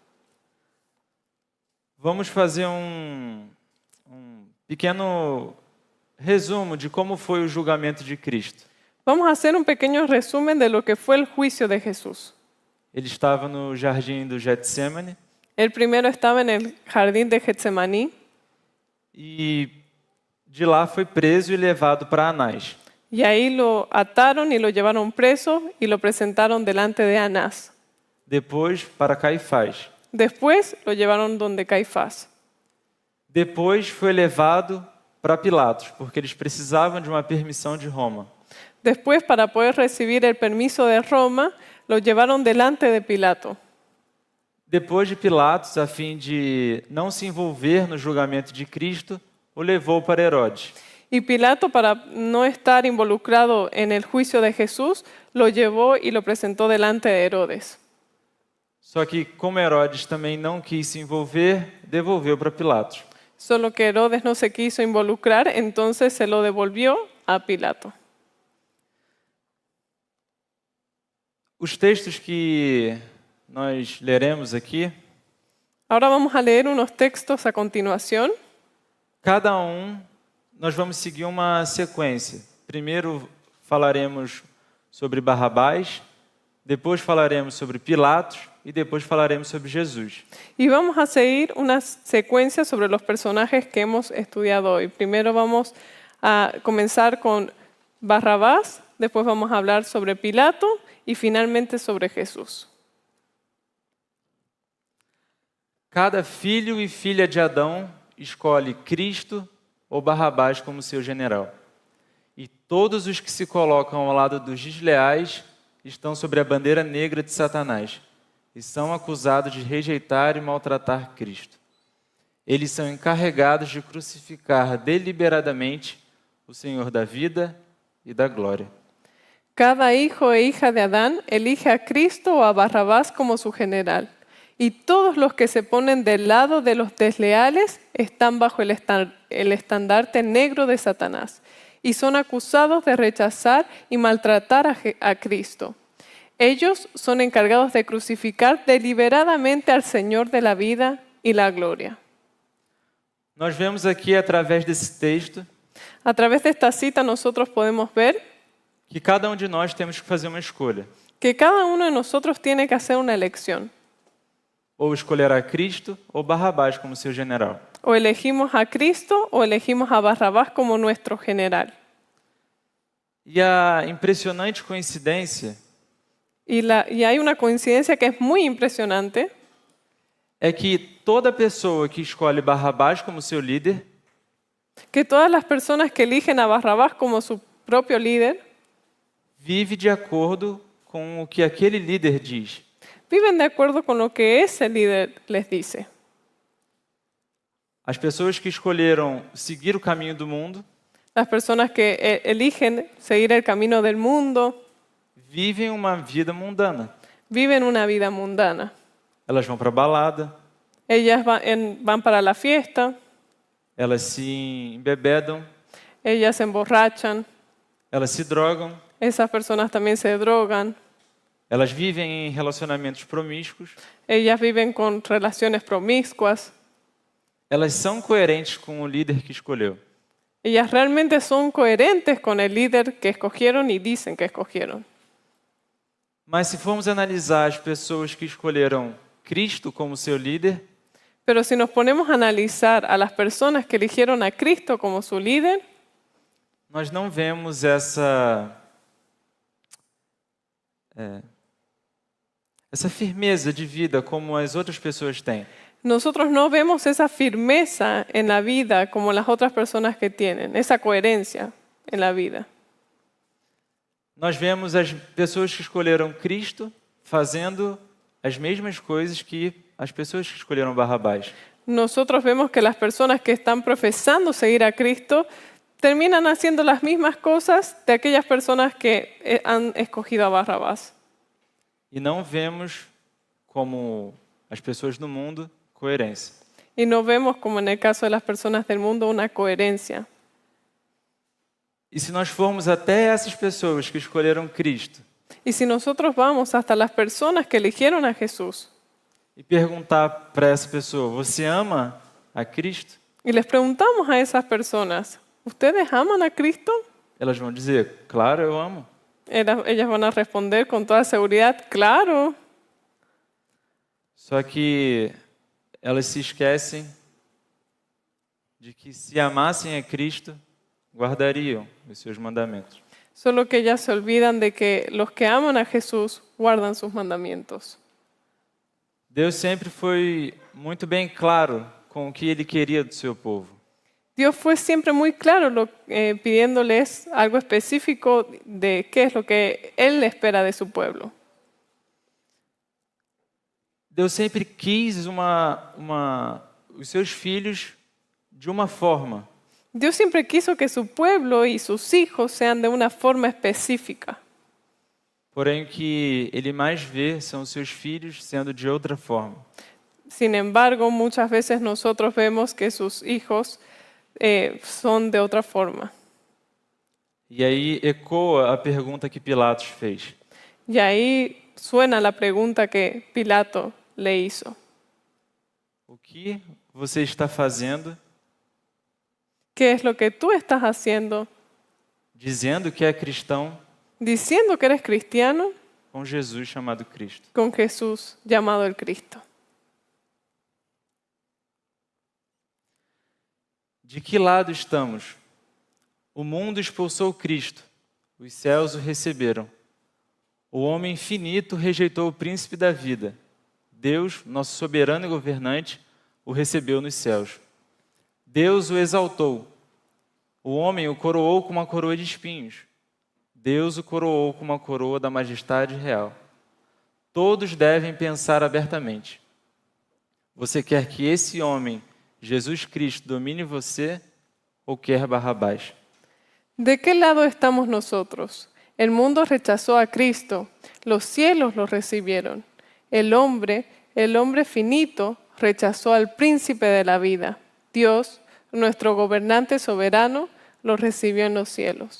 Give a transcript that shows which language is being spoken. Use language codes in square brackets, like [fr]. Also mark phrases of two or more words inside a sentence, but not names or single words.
[pt] Vamos fazer um pequeno resumo de como foi o julgamento de Cristo. [es] Vamos a hacer un pequeño resumen de lo que fue el juicio de Jesús. [pt] Ele estava no jardim do Getsêmani [es] El primero estaba en el jardín de Getsemaní [pt] e de lá foi preso e levado para Anás. [es] y ahí lo ataron y lo llevaron preso y lo presentaron delante de Anás. [pt] Depois para Caifás. [es] Después lo llevaron donde Caifás. [pt] Depois foi levado para Pilatos, porque eles precisavam de uma permissão de Roma. [es] Después, para poder recibir el permiso de Roma, lo llevaron delante de Pilato. [pt] Depois de Pilatos, a fim de não se envolver no julgamento de Cristo, o levou para Herodes. [es] Y Pilato, para no estar involucrado en el juicio de Jesús, lo llevó y lo presentó delante de Herodes. [pt] Só que, como Herodes também não quis se envolver, devolveu para Pilatos. [es] Solo que Herodes no se quiso involucrar, entonces se lo devolvió a Pilato. [pt] Os textos que nós leremos aqui, [es] Ahora vamos a leer unos textos a continuación. [pt] cada nós vamos seguir uma sequência. Primeiro falaremos sobre Barrabás, depois falaremos sobre Pilatos e depois falaremos sobre Jesus. [es] Y vamos a seguir una secuencia sobre los personajes que hemos estudiado hoy. Primero vamos a comenzar con Barrabás, después vamos a hablar sobre Pilato y finalmente sobre Jesús. [pt] Cada filho e filha de Adão escolhe Cristo ou Barrabás como seu general. e todos os que se colocam ao lado dos desleais estão sobre a bandeira negra de Satanás e são acusados de rejeitar e maltratar Cristo. Eles são encarregados de crucificar deliberadamente o Senhor da vida e da glória. [es] Cada hijo e hija de Adán elige a Cristo o a Barrabás como su general. Y todos los que se ponen del lado de los desleales están bajo el estandarte negro de Satanás y son acusados de rechazar y maltratar a Cristo. Ellos son encargados de crucificar deliberadamente al Señor de la vida y la gloria. [pt] Nós vemos aqui, através desse texto, [es] A través de esta cita nosotros podemos ver [pt] que cada um de nós temos que fazer uma escolha. [es] que cada uno de nosotros tiene que hacer una elección. [pt] Ou escolherá Cristo ou Barrabás como seu general. [es] O elegimos a Cristo o elegimos a Barrabás como nuestro general. [pt] E a impressionante coincidência [es] Y hay una coincidencia que es muy impresionante, [pt] é que toda pessoa que escolhe Barrabás como seu líder [es] que todas las personas que eligen a Barrabás como su propio líder, [pt] vive de acordo com o que aquele líder diz. [es] viven de acuerdo con lo que ese líder les dice. [pt] As pessoas que escolheram seguir o caminho do mundo [es] Las personas que eligen seguir el camino del mundo [pt] vivem uma vida mundana. [es] viven una vida mundana. [pt] Elas vão para a balada, [es] Ellas van para la fiesta, [pt] elas se embebedam, [es] ellas se emborrachan, [pt] elas se drogam, [es] esas personas también se drogan, [pt] elas vivem em relacionamentos promíscuos. [es] ellas viven con relaciones promiscuas. [pt] Elas são coerentes com o líder que escolheu. [es] Ellas realmente son coherentes con el líder que escogieron y dicen que escogieron. [pt] Mas se formos analisar as pessoas que escolheram Cristo como seu líder, [es] Pero si nos ponemos a analizar a las personas que eligieron a Cristo como su líder, [pt] nós não vemos essa firmeza de vida como as outras pessoas têm. [es] nosotros no vemos esa firmeza en la vida como las otras personas que tienen, esa coherencia en la vida. [pt] Nós vemos as pessoas que escolheram Cristo fazendo as mesmas coisas que as pessoas que escolheram Barrabás. [es] Nosotros vemos que las personas que están profesando seguir a Cristo terminan haciendo las mismas cosas de aquellas personas que han escogido a Barrabás. [pt] E não vemos, como as pessoas no mundo, coerência. [es] Y no vemos, como en el caso de las personas del mundo, una coherencia. [pt] E se nós formos até essas pessoas que escolheram Cristo [es] Y si nosotros vamos hasta las personas que eligieron a Jesús [pt] e perguntar para essa pessoa, você ama a Cristo? [es] y les preguntamos a esas personas, ¿ustedes aman a Cristo? [pt] Elas vão dizer, claro, eu amo. [es] Ellas van a responder con toda seguridad, claro. [pt] Só que elas se esquecem de que se amassem a Cristo, guardariam os seus mandamentos. [es] Solo que ellas se olvidan de que los que aman a Jesús guardan sus mandamientos. [pt] Deus sempre foi muito bem claro com o que Ele queria do seu povo. [es] Dios fue siempre muy claro pidiéndoles algo específico de qué es lo que Él espera de su pueblo. [pt] Deus sempre quis os seus filhos de uma forma. [es] Dios siempre quiso que su pueblo y sus hijos sean de una forma específica. [pt] Porém, o que Ele mais vê são os seus filhos sendo de outra forma. [es] Sin embargo, muchas veces nosotros vemos que sus hijos son de otra forma. [pt] E aí ecoa a pergunta que Pilatos fez. [es] Y ahí suena la pregunta que Pilato le hizo. [pt] O que você está fazendo [es] ¿Qué es lo que tú estás haciendo [pt] dizendo que é cristão [es] diciendo que eres cristiano [pt] com Jesus chamado Cristo? [es] con Jesús llamado el Cristo? [pt] De que lado estamos? O mundo expulsou Cristo, os céus o receberam. O homem finito rejeitou o príncipe da vida. Deus, nosso soberano e governante, o recebeu nos céus. Deus o exaltou. O homem o coroou com uma coroa de espinhos. Deus o coroou com uma coroa da majestade real. Todos devem pensar abertamente. Você quer que esse homem, Jesus Cristo, domine você ou quer Barrabás? [es] ¿De qué lado estamos nosotros? El mundo rechazó a Cristo, los cielos lo recibieron. El hombre finito, rechazó al príncipe de la vida. Dios, nuestro gobernante soberano, lo recibió en los cielos.